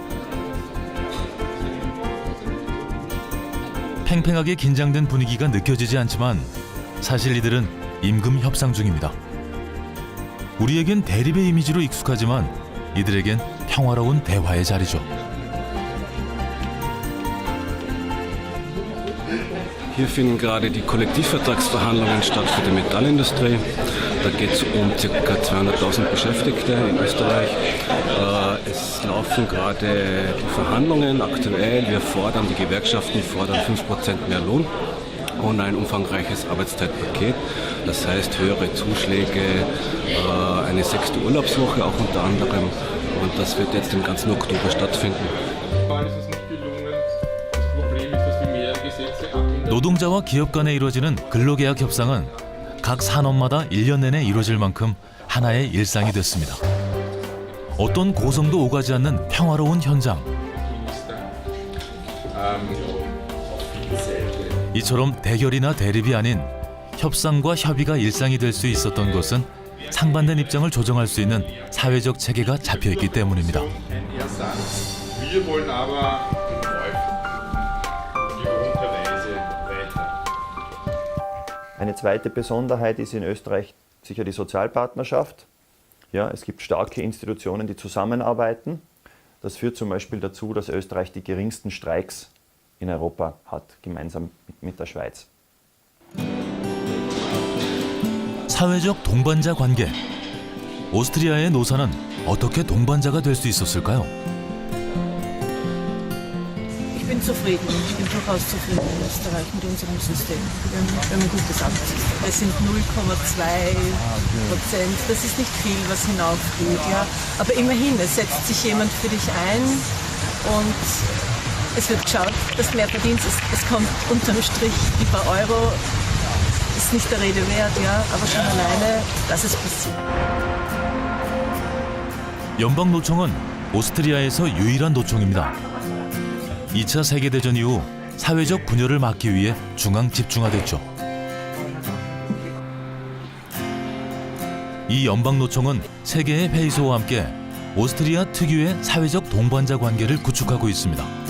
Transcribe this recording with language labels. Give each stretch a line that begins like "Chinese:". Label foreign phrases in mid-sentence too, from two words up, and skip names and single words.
Korean: 팽팽하게 긴장된 분위기가 느껴지지 않지만 사실 이들은 임금 협상 중입니다. 우리에겐 대립의 이미지로 익숙하지만 이들에겐 평화로운 대화의 자리죠.
German: Hier finden gerade die Kollektivvertragsverhandlungen statt für die Metallindustrie. Da geht es um ca. 200.000 Beschäftigte in Österreich. Es laufen gerade die Verhandlungen aktuell. Die Gewerkschaften fordern 5% mehr Lohn und ein umfangreiches Arbeitszeitpaket. Das heißt höhere Zuschläge, eine 6. Urlaubswoche auch unter anderem. Und das wird jetzt im ganzen Oktober stattfinden.
Korean: 노동자와 기업 간에 이루어지는 근로계약 협상은 각 산업마다 1년 내내 이루어질 만큼 하나의 일상이 됐습니다. 어떤 고성도 오가지 않는 평화로운 현장. 이처럼 대결이나 대립이 아닌 협상과 협의가 일상이 될 수 있었던 것은 상반된 입장을 조정할 수 있는 사회적 체계가 잡혀있기 때문입니다.
German: Eine zweite Besonderheit ist in Österreich sicher die Sozialpartnerschaft. Ja, es gibt starke Institutionen, die zusammenarbeiten. Das führt zum Beispiel dazu, dass Österreich die geringsten Streiks in Europa hat, gemeinsam mit der Schweiz.
Korean: 사회적 동반자 관계. 오스트리아의 노사는 어떻게 동반자가 될 수 있었을까요?
German: Ich bin zufrieden. Ich bin durchaus zufrieden in Österreich mit unserem System. Wir haben ein gutes Arbeitssystem. Es sind 0,2%. Das ist nicht viel, was hinaufgeht. Ja. Aber immerhin, es setzt sich jemand für dich ein und es wird geschaut, dass du mehr verdienst. Es kommt unterm Strich die paar Euro. Ist nicht der Rede wert, ja. Aber schon alleine, dass es passiert.
Korean: 연방노총은 오스트리아에서 유일한 노총입니다. 2차 세계대전 이후 사회적 분열을 막기 위해 중앙 집중화됐죠. 이 연방노총은 세계의 페이소와 함께 오스트리아 특유의 사회적 동반자 관계를 구축하고 있습니다.